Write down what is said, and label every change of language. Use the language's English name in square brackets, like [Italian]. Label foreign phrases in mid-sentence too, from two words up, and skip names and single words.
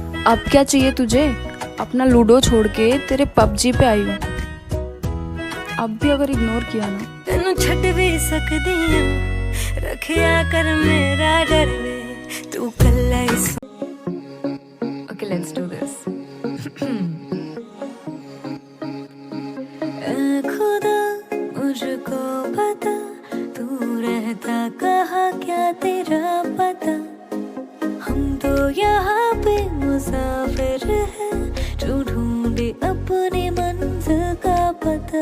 [Hindi] अब क्या चाहिए तुझे? अपना लूडो छोड़ के तेरे पबजी पे आई हूँ। अब भी अगर इग्नोर किया ना, [Punjabi] ਤੇਨੂੰ ਛਟ ਭੀ ਸਕਦੀ ਹੂੰ, ਰੱਖਿਆ ਕਰ ਮੇਰਾ ਡਰ ਵੇ, ਤੂੰ ਕੱਲਾ ਹੀ [English] OK let's do this. [Hindi] खुदा मुझको पता, तू रहता कहाँ क्या तेरा पता, हम तो यहाँ पे मुसाफिर हैं, जो ढूंढे अपने मंजिल का पता।